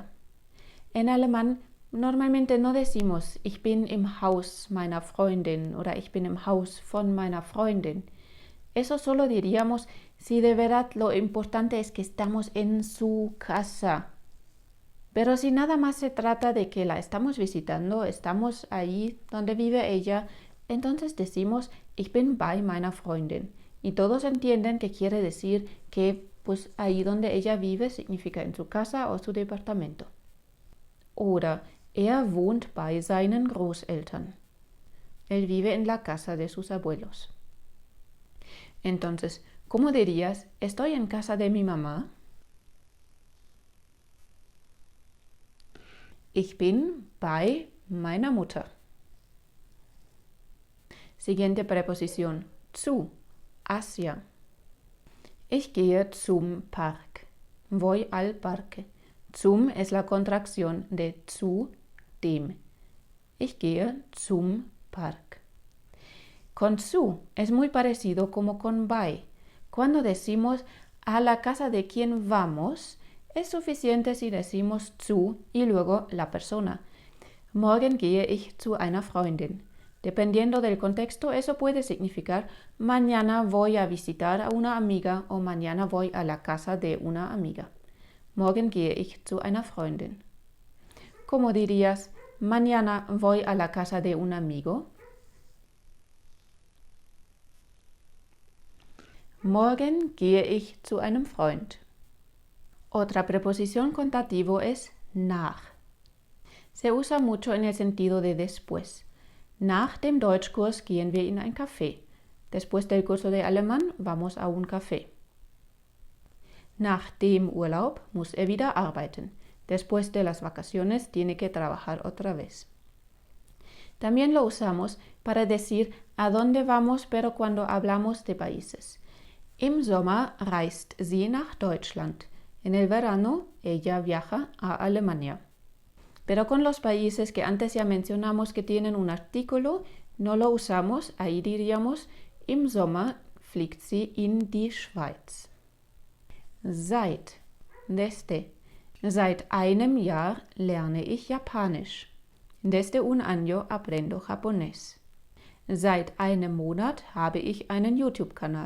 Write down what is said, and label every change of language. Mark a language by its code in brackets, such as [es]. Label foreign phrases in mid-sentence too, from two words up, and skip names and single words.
[es] En alemán normalmente no decimos [de] ich bin im Haus meiner Freundin oder ich bin im Haus von meiner Freundin. [es] Eso solo diríamos si de verdad lo importante es que estamos en su casa. Pero si nada más se trata de que la estamos visitando, estamos ahí donde vive ella, entonces decimos [de] ich bin bei meiner Freundin. [es] Y todos entienden que quiere decir que pues ahí donde ella vive significa en su casa o su departamento. [de] Oder wohnt bei seinen Großeltern. [es] Él vive en la casa de sus abuelos. Entonces, ¿cómo dirías? ¿Estoy en casa de mi mamá? [de] Ich bin bei meiner Mutter. [es] Siguiente preposición. [de] Zu. Hacia. Ich gehe zum Park. [es] Voy al parque. Zum es la contracción de [de] zu, dem. Ich gehe zum Park. [es] Con zu es muy parecido como con bei. Cuando decimos a la casa de quien vamos, es suficiente si decimos zu y luego la persona. [de] Morgen gehe ich zu einer Freundin. [es] Dependiendo del contexto, eso puede significar mañana voy a visitar a una amiga o mañana voy a la casa de una amiga. [de] Morgen gehe ich zu einer Freundin. [es] ¿Cómo dirías? Mañana voy a la casa de un amigo. [de] Morgen gehe ich zu einem Freund. [es] Otra preposición con dativo es nach. Se usa mucho en el sentido de después. [de] Nach dem Deutschkurs gehen wir in ein Café. [es] Después del curso de alemán vamos a un café. [de] Nach dem Urlaub muss er wieder arbeiten. [es] Después de las vacaciones tiene que trabajar otra vez. También lo usamos para decir a dónde vamos, pero cuando hablamos de países. [de] Im Sommer reist sie nach Deutschland. [es] En el verano ella viaja a Alemania. Pero con los países que antes ya mencionamos que tienen un artículo, no lo usamos, ahí diríamos [de] im Sommer fliegt sie in die Schweiz. [es] Seit, desde. [de] Seit einem Jahr lerne ich Japanisch. [es] Desde un año aprendo japonés. [de] Seit einem Monat habe ich einen YouTube-Kanal.